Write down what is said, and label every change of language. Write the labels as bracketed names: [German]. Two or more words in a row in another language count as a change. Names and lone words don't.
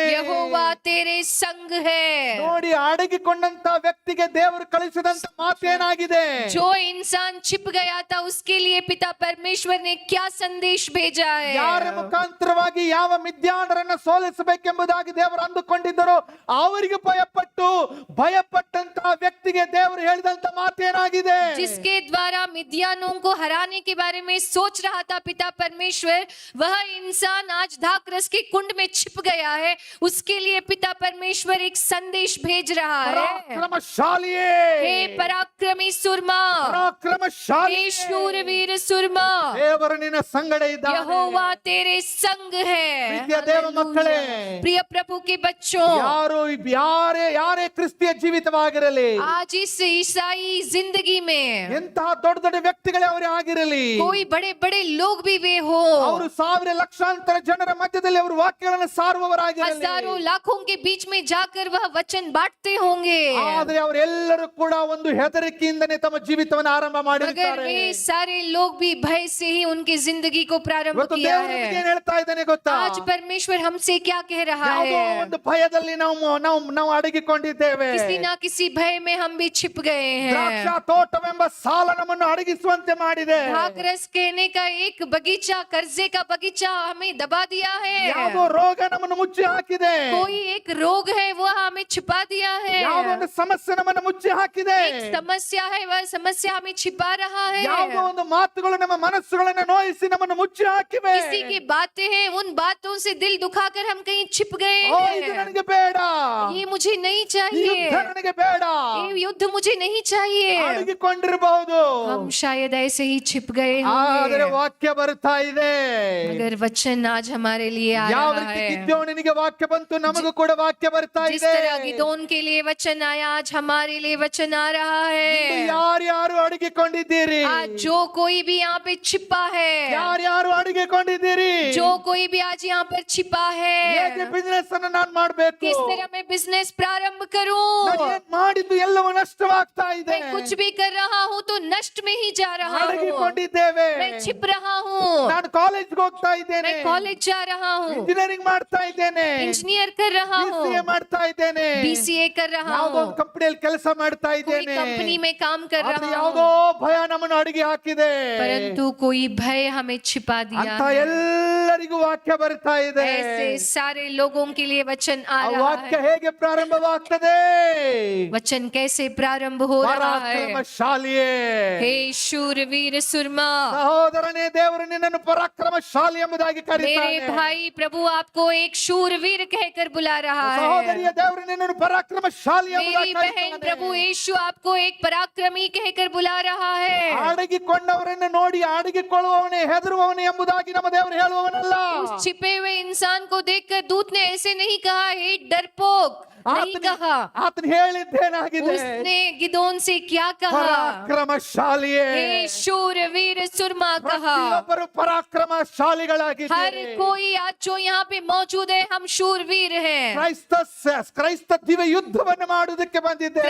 [Hindi] यहोवा तेरे संग है। [Kannada] ನೋಡಿ, ಅಡಗಿಕೊಂಡಂತ ವ್ಯಕ್ತಿಗೆ ದೇವರು ಕಳಿಸಿದಂತ ಮಾತೇನಾಗಿದೆ? [Hindi] जो इंसान छिप गया था उसके लिए पिता परमेश्वर ने क्या संदेश भेजा है? [Kannada] ಯಾರ ಮುಖಾಂತರವಾಗಿ ಯಾವ ಮಿದ್ಯಾನರನ್ನ ಸೋಲಿಸಬೇಕೆಂಬುದಾಗಿ ದೇವರು ಅಂದುಕೊಂಡಿದ್ದರೋ ಅವರಿಗೆ ಭಯಪಟ್ಟಂತಹ ವ್ಯಕ್ತಿಗೆ ದೇವರು ಹೇಳಿದಂತ ಮಾತೇನಾಗಿದೆ? [Hindi] जिसके द्वारा मिद्यानों को हराने के बारे में सोच रहा था पिता परमेश्वर, वह इंसान आज धाकरस के कुंड में छिप गया है। उसके लिए पिता परमेश्वर एक संदेश भेज रहा है। [Kannada] ಪರಾಕ್ರಮಶಾಲಿಯೇ, [Hindi] हे पराक्रमी सुरमा, [Kannada] ಪರಾಕ್ರಮಶಾಲಿ, [Hindi] हे शूरवीर सुरमा, [Kannada] ದೇವರು ನಿನ್ನ ಸಂಗಡ ಇದ್ದಾನೆ. [Hindi] यहोवा तेरे संग है। [Kannada] ಪ್ರೀತಿಯ ದೇವ ಮಕ್ಕಳೇ, [Hindi] प्रिय प्रभु के बच्चों, [Kannada] ಯಾರೇ ಕ್ರಿಸ್ತಿಯ ಜೀವಿತವಾಗಿರಲಿ, [Hindi] आज इस ईसाई जिंदगी में [Kannada] ಎಂತಹ ದೊಡ್ಡ ದೊಡ್ಡ ವ್ಯಕ್ತಿಗಳೇ ಅವರೇ ಆಗಿರಲಿ, [Hindi] कोई बड़े बड़े लोग भी वे हो, [Kannada] ಅವರು ಸಾವಿರ ಲಕ್ಷಾಂತರ ಜನರ ಮಧ್ಯದಲ್ಲಿ ಅವರು ವಾಕ್ಯಗಳನ್ನು ಸಾರುವವರಾಗಿರಲಿ, [Hindi] हजारों लाखों के बीच में जाकर वह वचन बांटते होंगे, [Kannada] ಆದರೆ ಅವರೆಲ್ಲರೂ ಕೂಡ ಒಂದು ಹೆದರಿಕೆಯಿಂದನೇ ತಮ್ಮ ಜೀವಿತವನ್ನು ಆರಂಭ [Hindi] मगर [Kannada] ಮಾಡಿರ್ತಾರೆ. [Hindi] वे सारे लोग भी भय से ही उनकी जिंदगी को प्रारंभ [Kannada] ಇವತ್ತು [Hindi] किया [Kannada] ದೇವರು [Hindi] है। [Kannada] ನಮಗೆ ಏನ್ ಹೇಳ್ತಾ ಇದ್ದಾನೆ ಗೊತ್ತಾ? [Hindi] आज परमेश्वर हमसे क्या कह रहा [Kannada] ಯಾವುದೋ [Hindi] है? [Kannada] ಒಂದು ಭಯದಲ್ಲಿ ನಾವು ಅಡಗಿಕೊಂಡಿದ್ದೇವೆ. [Hindi] किसी ना किसी भय में हम भी छिप गए हैं। [Kannada] ದ್ರಾಕ್ಷಾ ತೋಟವೆಂಬ ಸಾಲ ನಮ್ಮನ್ನು ಅಡಗಿಸುವಂತೆ ಮಾಡಿದೆ. [Hindi] धाकरस कहने का एक बगीचा, कर्जे का बगीचा हमें दबा दिया है। [Kannada] ಯಾವುದೋ ರೋಗ ನಮ್ಮನ್ನು ಮುಚ್ಚಿ ಹಾಕಿದೆ. [Hindi] कोई एक रोग है वह हमें छिपा दिया है। [Kannada] ಯಾವುದೋ ಒಂದು ಸಮಸ್ಯೆ ನಮ್ಮನ್ನು ಮುಚ್ಚಿ ಹಾಕಿದೆ. [Hindi] एक समस्या है, वह समस्या हमें छिपा रहा है। [Kannada] ಯಾವುದೋ ಒಂದು ಮಾತುಗಳು ನಮ್ಮ ಮನಸ್ಸುಗಳನ್ನು ನೋಯಿಸಿ ನಮ್ಮನ್ನು ಮುಚ್ಚಿ ಹಾಕಿವೆ. [Hindi] किसी की बातें हैं, उन बातों से दिल दुखाकर हम कहीं छिप गए [Kannada] ಓ, ಇದು [Hindi] हैं। [Kannada] ನನಗೆ ಬೇಡ, [Hindi] ये मुझे नहीं [Kannada] ಈ [Hindi] चाहिए, [Kannada] ಯುದ್ಧ ನನಗೆ ಬೇಡ, [Hindi] ये युद्ध मुझे नहीं चाहिए। [Kannada] ಅಡಗಿಕೊಂಡಿರಬಹುದು. [Hindi] हम शायद ऐसे ही छिप गए [Kannada] ಆದರೆ [Hindi] होंगे, [Kannada] ವಾಕ್ಯ ಬರ್ತಾ ಇದೆ. [Hindi] मगर वचन आज हमारे लिए आ [Kannada] ಯಾವ [Hindi] रहा [Kannada] ರೀತಿ [Hindi] है। [Kannada] ಗಿದ್ಯೋನನಿಗೆ ವಾಕ್ಯ ಬಂತು, ನಮಗೂ ಕೂಡ ವಾಕ್ಯ ಬರ್ತಾ [Hindi] जिस [Kannada] ಇದೆ. [Hindi] तरह गिदोन के लिए वचन आया, आज हमारे लिए वचन आ रहा है। [Kannada] ಯಾರ್ಯಾರು ಅಡಗಿಕೊಂಡಿದ್ದೀರಿ? [Hindi] आज जो कोई भी यहाँ पे छिपा है, [Kannada] ಯಾರ್ಯಾರು ಅಡಗಿಕೊಂಡಿದ್ದೀರಿ? [Hindi] जो कोई भी आज यहाँ पर छिपा [Kannada] ಹೇಗೆ [Hindi] है, [Kannada] ಬಿಸ್ನೆಸ್ ಅನ್ನು ನಾನು ಮಾಡ್ಬೇಕು? [Hindi] किस तरह मैं बिजनेस प्रारंभ करूं? [Kannada] ನಾನು ಏನ್ ಮಾಡಿದ್ದು ಎಲ್ಲವೂ ನಷ್ಟವಾಗ್ತಾ ಇದೆ. [Hindi] मैं कुछ भी कर रहा हूँ तो नष्ट में ही जा रहा हूँ। [Kannada] ಅಡಗಿಕೊಂಡಿದ್ದೇವೆ. [Hindi] मैं छिप रहा हूँ, [Kannada] ನಾನು ಕಾಲೇಜ್ಗೆ ಹೋಗ್ತಾ ಇದ್ದೇನೆ, [Hindi] मैं कॉलेज जा रहा हूँ, [Kannada] ಇಂಜಿನಿಯರಿಂಗ್ ಮಾಡ್ತಾ ಇದ್ದೇನೆ, [Hindi] इंजीनियर कर रहा हूँ, [Kannada] BCA ಮಾಡ್ತಾ ಇದ್ದೇನೆ, [Hindi] BCA कर रहा [Kannada] ಯಾವುದೋ [Hindi] हूँ, [Kannada] ಒಂದು ಕಂಪನಿಯಲ್ಲಿ ಕೆಲಸ ಮಾಡ್ತಾ [Hindi] कोई [Kannada] ಇದ್ದೇನೆ. [Hindi] कंपनी में काम कर [Kannada] ಆದ್ರೆ [Hindi] रहा [Kannada] ಯಾವುದೋ [Hindi] हूँ, [Kannada] ಭಯ ನಮ್ಮನ್ನು ಅಡಗಿ ಹಾಕಿದೆ. [Hindi] परंतु कोई भय हमें छिपा दिया [Kannada] ಅಂತ [Hindi] है। [Kannada] ಎಲ್ಲರಿಗೂ ವಾಕ್ಯ ಬರ್ತಾ ಇದೆ. [Hindi] ऐसे सारे लोगों के लिए वचन आ [Kannada] ಆ [Hindi] रहा [Kannada] ವಾಕ್ಯ [Hindi] है। [Kannada] ಹೇಗೆ ಪ್ರಾರಂಭವಾಗ್ತದೆ? [Hindi] वचन कैसे प्रारंभ हो रहा है? [Kannada] ಪರಾಕ್ರಮಶಾಲಿಯೇ, [Hindi] हे शूरवीर सुरमा, [Kannada] ಸಹೋದರನೇ, ದೇವರು ನಿನ್ನನ್ನು ಪರಾಕ್ರಮಶಾಲಿ ಎಂಬುದಾಗಿ [Hindi] मेरे [Kannada] ಕರೀತಾನೆ. [Hindi] भाई, प्रभु आपको एक शूरवीर कहकर बुला रहा [Kannada] ಸಹೋದರಿಯ [Hindi] है। [Kannada] ದೇವರು ನಿನ್ನನ್ನು ಪರಾಕ್ರಮಶಾಲಿ [Hindi] मेरी [Kannada] ಎಂಬುದಾಗಿ [Hindi] बहन, प्रभु [Kannada] ಕರೀತಾನೆ. [Hindi] यीशु आपको एक पराक्रमी कहकर बुला रहा है। [Kannada] ಅಡಗಿಕೊಂಡವರನ್ನು ನೋಡಿ ಅಡಗಿಕೊಳ್ಳುವವನೇ ಹೆದರುವವನೇ ಎಂಬುದಾಗಿ ನಮ್ಮ ದೇವರು ಹೇಳುವವನಲ್ಲ. [Hindi] उस छिपे हुए इंसान को देखकर दूत ने ऐसे नहीं कहा, हे डरपोक, नहीं कहा। [Kannada] ಆತನು ಹೇಳಿದ್ದೇನಾಗಿದೆ? [Hindi] उसने गिदोन से क्या कहा? [Kannada] ಪರಾಕ್ರಮಶಾಲಿಯೇ, [Hindi] हे शूरवीर सुरमा कहा। [Kannada] ಪ್ರತಿಯೊಬ್ಬರು ಪರಾಕ್ರಮಶಾಲಿಗಳಾಗಿದ್ದಾರೆ. [Hindi] हर कोई आज जो यहाँ पे मौजूद है, हम शूरवीर हैं। [Kannada] ಕ್ರೈಸ್ತ ದಿವ್ಯ ಯುದ್ಧವನ್ನು ಮಾಡುವುದಕ್ಕೆ ಬಂದಿದ್ದೇವೆ.